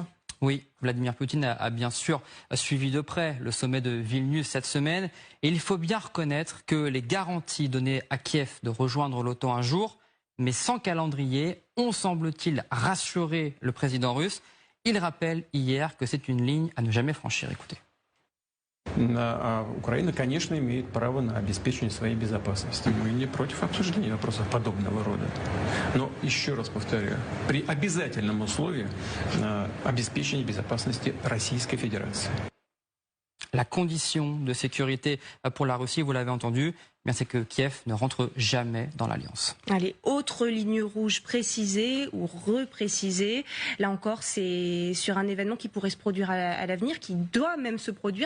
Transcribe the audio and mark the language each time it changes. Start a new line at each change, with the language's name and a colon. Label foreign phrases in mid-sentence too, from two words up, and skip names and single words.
French: Oui, Vladimir Poutine a bien sûr suivi de près le sommet de Vilnius cette semaine. Et il faut bien reconnaître que les garanties données à Kiev de rejoindre l'OTAN un jour, mais sans calendrier, ont semble-t-il rassuré le président russe. Il rappelle hier que c'est une ligne à ne jamais franchir. Écoutez.
Russian: Украина, конечно, имеет право на обеспечение своей безопасности. Мы не против обсуждения вопросов подобного рода. Но, еще раз повторяю, при обязательном условии обеспечения безопасности Российской Федерации.
French: La condition de sécurité pour la Russie, vous l'avez entendu, c'est que Kiev ne rentre jamais dans l'alliance. Allez, autre ligne rouge précisée ou reprécisée. Là encore, c'est sur un événement qui pourrait se produire à l'avenir, qui doit même se produire.